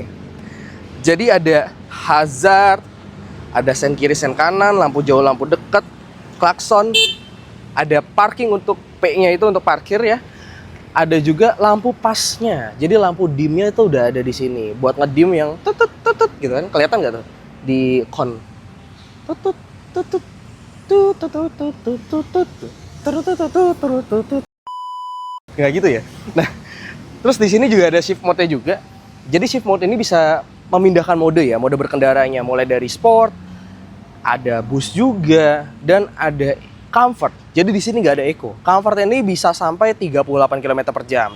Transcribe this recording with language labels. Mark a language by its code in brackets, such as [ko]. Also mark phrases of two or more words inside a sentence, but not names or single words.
[id] Jadi ada hazard, ada sen kiri, sen kanan, lampu jauh, lampu dekat, klakson, ada parking untuk P-nya itu untuk parkir ya. Ada juga lampu pasnya. Jadi lampu dimnya itu udah ada di sini buat ngedim yang tutut tutut gitu kan. Kelihatan nggak tuh di kon? Tutut tutut tutut tutut tutut tutut tutut. Nggak gitu ya. Nah, terus di sini juga ada [en] shift mode- [id] nya juga. Jadi [en] shift mode [id] ini bisa memindahkan mode ya, mode berkendaranya mulai dari sport, ada bus juga, dan ada comfort. Jadi di sini nggak ada eco. Comfort ini bisa sampai 38 km per jam.